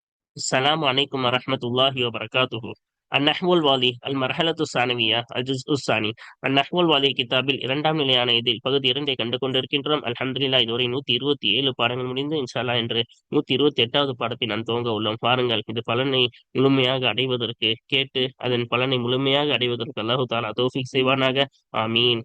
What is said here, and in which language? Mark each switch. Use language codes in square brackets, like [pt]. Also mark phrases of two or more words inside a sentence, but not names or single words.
[ar] السلام عليكم ورحمة الله وبركاته. النحو الواலி المرحلة الثانوية الجزء الثاني. النحو الواலி [ta] கிதாபில் இரண்டாம் நிலையான இதில் பகுதி 2 கண்டு கொண்டிருக்கின்றோம். அல்ஹம்துலில்லாஹ் இதுவரை 127 பாடங்கள் முடிந்து [ar] إن شاء الله [ta] என்று 128வது பாடத்தை நாம் துவங்க உள்ளோம். பாருங்கள், இது பலனை முழுமையாக அடைவதற்கு கேட்டு அதன் பலனை முழுமையாக அடைவதற்கு [ar] الله تعالى [ta] தௌஃபீக் செய்வானாக. ஆமீன்.